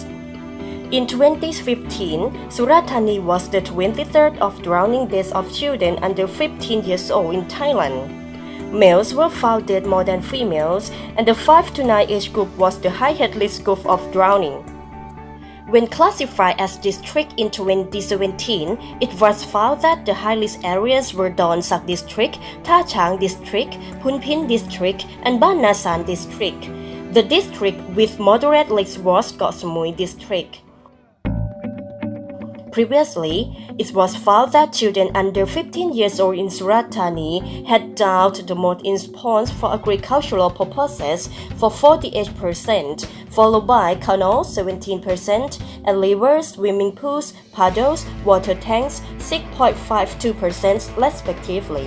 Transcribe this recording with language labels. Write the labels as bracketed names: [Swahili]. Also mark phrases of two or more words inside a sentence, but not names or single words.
[English] In 2015, Surat Thani was the 23rd of drowning deaths of children under 15 years old in Thailand. Males were found dead more than females, and the 5 to 9 age group was the highest risk group of drowning. When classified as district in 2017, it was found that the high-risk areas were Don Sak District, Tha Chang District, Phun Phin District, and Ban Na San District. The district with moderate risk was Got Samui District. Previously, it was found that children under 15 years old in Surat Thani had died the most in ponds for agricultural purposes for 48%, followed by canals 17%, and rivers, swimming pools, puddles, water tanks 6.52% respectively.